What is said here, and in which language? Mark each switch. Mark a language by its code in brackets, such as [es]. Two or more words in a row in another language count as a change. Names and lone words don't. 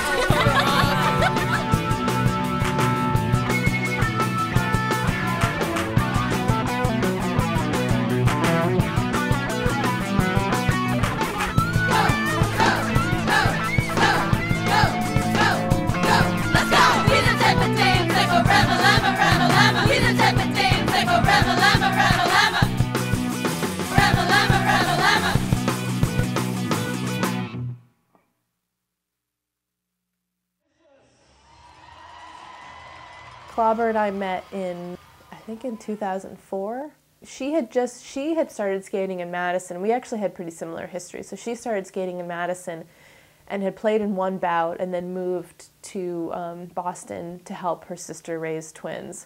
[en] Go, go, go, go, go, go, go. Let's go. We the type of dance that go rama lama rama lama. We the type of dance that go rama lama rama lama. Rama lama rama lama. Klauber and I met I think in 2004. She had started skating in Madison. We actually had pretty similar history. So she started skating in Madison and had played in one bout and then moved to Boston to help her sister raise twins.